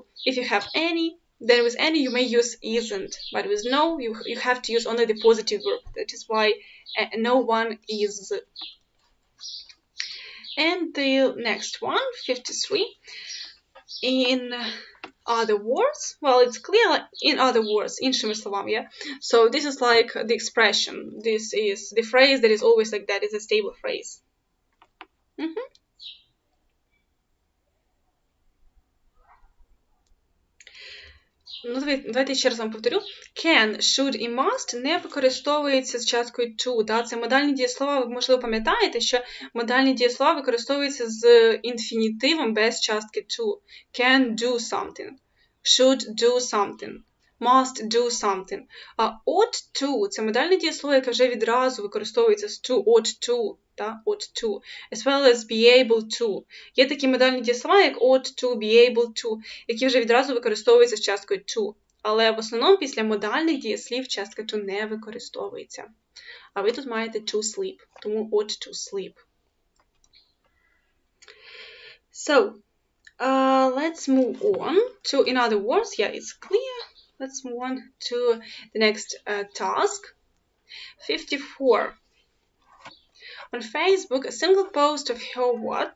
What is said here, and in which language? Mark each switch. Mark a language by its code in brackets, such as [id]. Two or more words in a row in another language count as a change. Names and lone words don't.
[en] If you have any, then with any you may use isn't, but with no you have to use only the positive verb. That is why no one is. And the next one, 53, in other words, well, it's clear, like, in other words, [uk] іншими словами, [en] yeah. So this is like the expression. This is the phrase that is always like that. It's a stable phrase. [uk] Ну, давайте ще раз вам повторю. [en] Can, should [uk] і must не використовуються з часткою to. Да? Це модальні дієслова, ви, можливо, пам'ятаєте, що модальні дієслова використовуються з інфінітивом без частки to. [en] Can do something. Should do something. Must do something. А ought to – [uk] це модальне дієслово, яке вже відразу використовується з to, [en] ought to. [uk] Та, ought to, as well as be able to. Є такі модальні дієслова, як [en] ought to, be able to, [uk] які вже відразу використовуються з часткою to. Але в основному після модальних дієслів частка to не використовується. А ви тут маєте [en] to sleep, [uk] тому [en] ought to sleep. So, let's move on to, in other words, yeah, it's clear. Let's move on to the next task. 54. On Facebook, a single post of her what?